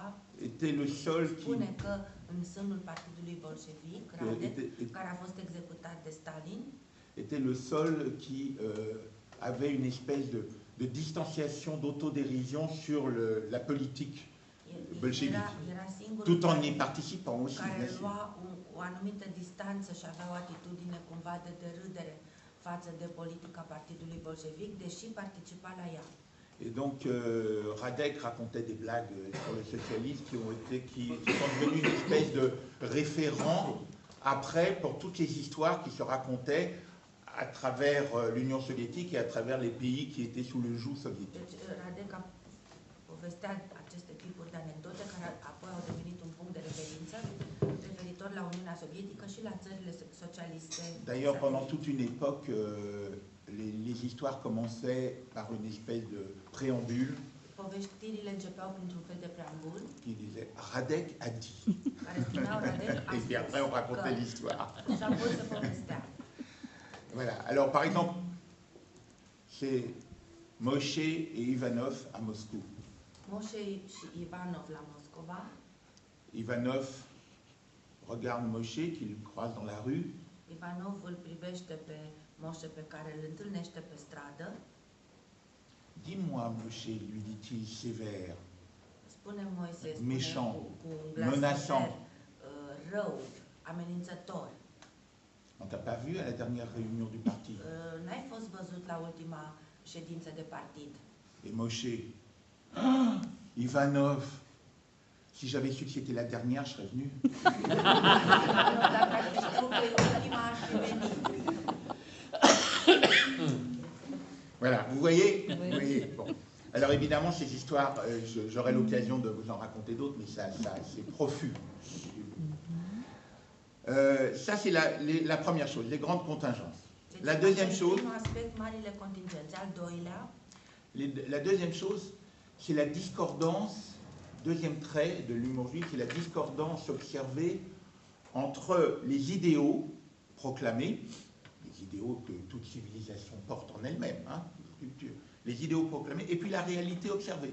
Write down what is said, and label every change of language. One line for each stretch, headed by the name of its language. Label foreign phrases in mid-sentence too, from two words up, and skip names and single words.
French: était le seul qui...
Romanian: spune că în sânul partidului bolșevic, Radek, care a fost executat de Stalin,
French: était le seul qui avait une espèce de distanciation, d'autodérision sur la politique bolchevique,
Romanian: era singurul
French: tout en y participant aussi,
Romanian: care
French: bien sûr.
Romanian: lua o anumită distanță și avea o atitudine cumva de derâdere față de politica partidului bolșevic, deși participa la ea.
French: Et donc Radek racontait des blagues sur le socialisme qui sont devenues une espèce de référent après pour toutes les histoires qui se racontaient à travers l'Union soviétique et à travers les pays qui étaient sous le joug soviétique.
Romanian: Deci Radek povestea aceste tipuri de anecdote care apoi au devenit un punct de referință referitor la Uniunea Sovietică și la țările socialiste.
French: D'ailleurs, pendant toute une époque, les histoires commençaient par une espèce de préambule
Romanian: Povestirile începeau printr-un fel de preambul
French: qui disait Radek a dit.
Romanian: care spuneau Radek a
French: Et puis après, on racontait l'histoire.
Romanian: și apoi se povestea.
French: Voilà. Alors, par exemple, c'est Moshe et Ivanov à Moscou.
Romanian: Moșe și Ivanov la Moscova.
French: Ivanov regarde Moshe qu'il croise dans la rue.
Romanian: Ivanov îl privește pe Moșe pe care îl întâlnește pe stradă.
French: Dis-moi, Moshe, lui dit-il sévère,
Romanian: Spune Moise,
French: Méchant,
Romanian: cu un glas
French: menaçant.
Romanian: sever, rău, amenințător.
French: On t'a pas vu à la dernière réunion du parti.
Romanian: N-ai fost văzut la ultima ședință de partid.
French: Et Moshe, ah, Ivanov, si j'avais su que c'était la dernière, je serais venu.
Romanian: Dacă ai știut că e ultima, aș fi venit.
French: Voilà, vous voyez, vous voyez. Bon. Alors évidemment, ces histoires, j'aurai l'occasion de vous en raconter d'autres, mais ça c'est profus. Ça, c'est la première chose, les grandes contingences. La deuxième chose,
Romanian: Primul aspect, marile contingențe. Al doilea,
French: la deuxième chose, c'est la discordance, deuxième trait de l'humour juif, c'est la discordance observée entre les idéaux proclamés, les idéaux que toute civilisation porte en elle-même, hein, les idéaux proclamés, et puis la réalité observée.